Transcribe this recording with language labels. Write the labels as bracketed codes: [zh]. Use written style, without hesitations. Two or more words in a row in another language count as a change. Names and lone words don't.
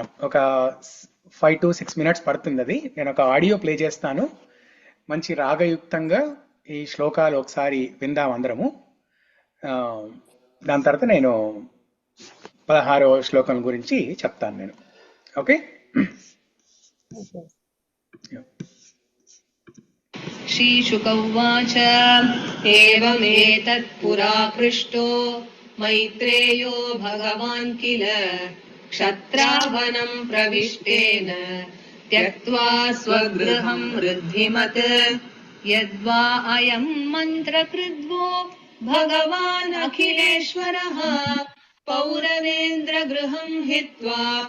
[te] ఒక [en] 5 to 6 minutes [te] పడుతుంది అది. నేను ఒక ఆడియో ప్లే చేస్తాను, మంచి రాగయుక్తంగా ఈ శ్లోకాలు ఒకసారి విందాం అందరము. దాని తర్వాత నేను 16వ శ్లోకం గురించి చెప్తాను నేను. ఓకే, [sa] श्रीशुक उवाच एवमेतत् पुरा पृष्टो मैत्रेयो भगवान् किल क्षत्रावनं प्रविष्टेन त्यक्त्वा स्वगृहं वृद्धिमत् यद्वा अयं मन्त्रकृद्वो भगवान् अखिलेश्वरः पौरवेन्द्रगृहं हित्वा